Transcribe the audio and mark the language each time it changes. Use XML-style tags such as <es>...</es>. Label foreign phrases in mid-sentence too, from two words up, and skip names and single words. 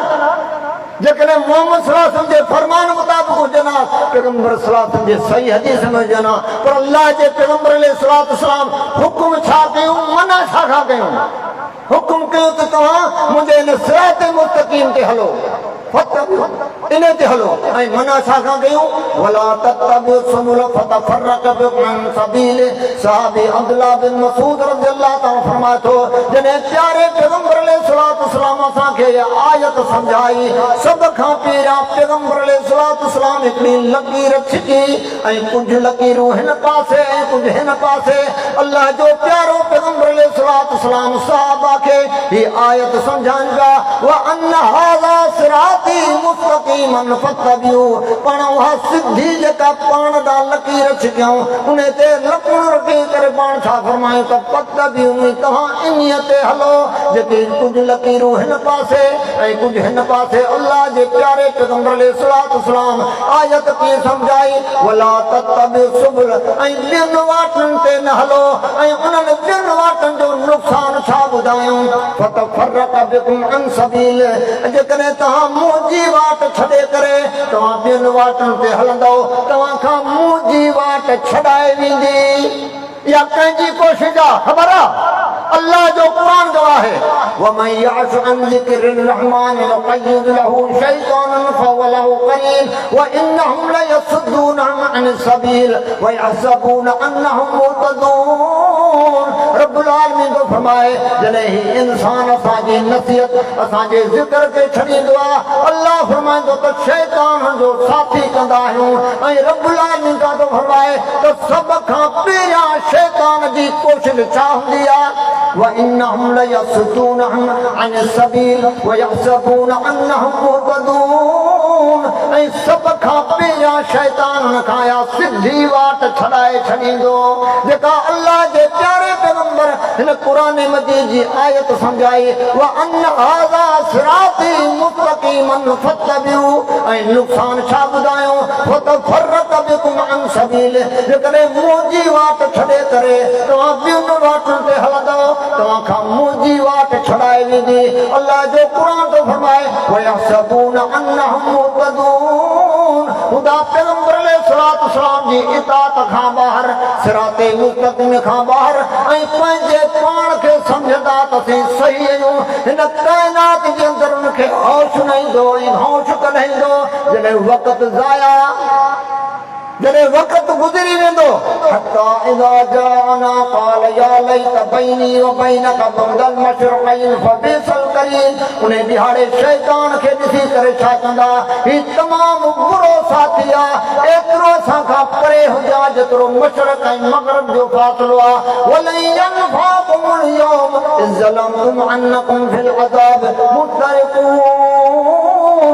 <sd>जेकॾहिं मोहम्मद</sd> <ar>صلى الله عليه وسلم</ar> <sd>जे फरमान मुताबिक़ हुजनि हा, पैगंबर</sd> <ar>صلى الله عليه وسلم</ar> <sd>जे सही हदीस में हुजनि हा। पर अल्लाह जे पैगंबर अलैहिस्सलाम हुकुम छा कयूं, मना छा खां कयूं? हुकुम कयो त तव्हां मुंहिंजे हिन सिराते मुस्तक़ीम ते हलो, इन ते हलो। ऐं मना छा खां कयूं?</sd> <ar>ولا تتبعوا السبل فتفرق بكم عن سبيل.</ar> <sd>सहाबी अब्दुल्लाह बिन मसूद</sd> <ar>رضي الله تعالى</ar> <sd>फरमाए थो, जॾहिं प्यारे पैगंबर अलैहिस्सलाम असांखे आयत सम्झाई, सभ खां पहिरियां पैगंबर अलैहिस्सलाम हिकिड़ी लकीर छिकी ऐं कुझु लकीरूं हिन पासे ऐं कुझु हिन पासे। अल्लाह जो प्यारो पैगंबर अलैहिस्सलाम सहाबा खे ही आयत सम्झाइनि पिया</sd> <ar>و أن هذا صراطي مستقيما فاتبعوه.</ar> <sd>पाण उहा सिधी जेका पाण ॾांहुं लकीर छिकियऊं उन ते लकुण रखी करे पाण छा फरमायूं त फत्तबिऊ, तव्हां इन्हीअ ते हलो। जेके कुझु लकीरूं हिन पासे ऐं कुझु हिन पासे। अल्लाह जे प्यारे पैगंबर अलैहिस्सलाम आयत कीअं सम्झाई?</sd> <ar>ولا تتبعوا السبل.</ar> <sd>ऐं ॿियुनि वाटुनि ते न हलो। ऐं उन्हनि ॿियुनि वाटुनि जो नुक़सान छा ॿुधायूं?</sd> <ar>فتفرق بكم عن سبيل.</ar> <sd>जेकॾहिं तव्हां मुंहिंजी वाट छॾे करे तव्हां ॿियुनि वाटुनि ते हलंदो, तव्हां खां मुंहिंजी वाट छॾाए वेंदी। इहा कंहिंजी कोशिशि आहे ख़बर आहे? अल्लाह जो कुरान गवाह है</sd> <ar>ومن يعش عن ذكر الرحمن نقيض له شيطانا فهو له قرين و إنهم ليصدونهم عن السبيل و يحسبون أنهم مهتدون.</ar> <sd>रब्बुल आलमीन तो फरमाए जने ही इंसान असांजी नसीहत असांजे ज़िक्र के छॾींदो आहे अल्लाह फरमाईंदो त शैतान जो साथी कंदा आहियूं ऐं रब्बुल आलमीन का तो फरमाए त सभ खां पहिरियां शैतान जी कोशिश छा हूंदी आहे</sd> <ar>و إنهم ليصدونهم عن السبيل و يحسبون أنهم مهتدون.</ar> <sd>ऐं सभ खां पहिरियां शैतान खां सिधी वाट छॾाए छॾींदो जेका अल्लाह जे प्यारे पैगंबर हिन क़ुरान मजीद जी आयत सम्झाई</sd> <ar>و أن هذا صراطي مستقيما فاتبعوه</ar> <sd>ऐं नुक़सान छा ॿुधायो</sd> <ar>فتفرق بكم عن سبيل</ar> <sd>जेकॾहिं मुंहिंजी वाट छॾे करे तव्हां ॿियुनि वाटुनि ते हलंदव तव्हां खां मुंहिंजी वाट छॾाए वेंदी। अल्लाह जो क़ुरान तो फरमाए</sd> <ar>و يحسبون أنهم مهتدون</ar> <sd>ख़ुदा पैगंबर</sd> <ar>عليه الصلاة والسلام</ar> <sd>जी इताअत खां ॿाहिरि सिराते मुस्तक़ीम खां ॿाहिरि ऐं पंहिंजे पाण खे सम्झंदा त असीं सही आहियूं हिन काइनात जे अंदरि उनखे होश न ईंदो ऐं होश कॾहिं ईंदो जॾहिं वक़्तु ज़ाया जॾहिं वक़्तु गुज़री वेंदो</sd> <ar>حتى إذا جاءنا قال يا ليت بيني و بينك بعد المشرقين فبئس القرين.</ar> <sd>उन ॾिहाड़े शैतान खे ॾिसी करे छा कंदा ही तमामु बुरो साथी आहे एतिरो असां खां परे हुजां जेतिरो मशरिक़ ऐं मग़रिब जो फ़ासिलो आहे</sd> <ar>ولن ينفعكم اليوم إذ ظلمتم أنكم في العذاب مشتركون.</ar>